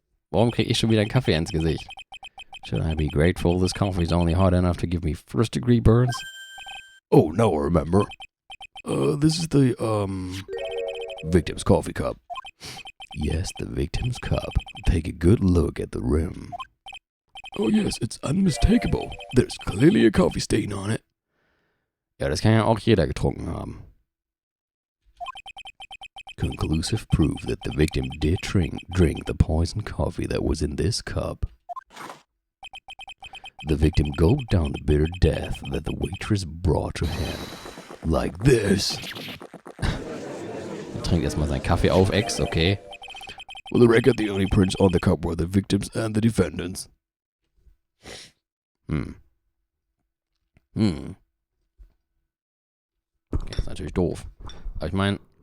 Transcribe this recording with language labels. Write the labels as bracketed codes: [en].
[de] Warum krieg ich schon wieder einen Kaffee ins Gesicht? [en] Should I be grateful this coffee's only hot enough to give me first-degree burns? Oh, now I remember. This is the, victim's coffee cup. Yes, the victim's cup. Take a good look at the rim. Oh yes, it's unmistakable. There's clearly a coffee stain on it. [de] Ja, das kann ja auch jeder getrunken haben. [en] Conclusive proof that the victim did drink the poisoned coffee that was in this cup. The victim gulped down the bitter death that the waitress brought to him. Like this. [de] Er trinkt erstmal seinen Kaffee auf, Ex, okay. [en] For the record, the only prints on the cup were the victims and the defendants. [de] Ja, ist natürlich doof. Aber ich meine,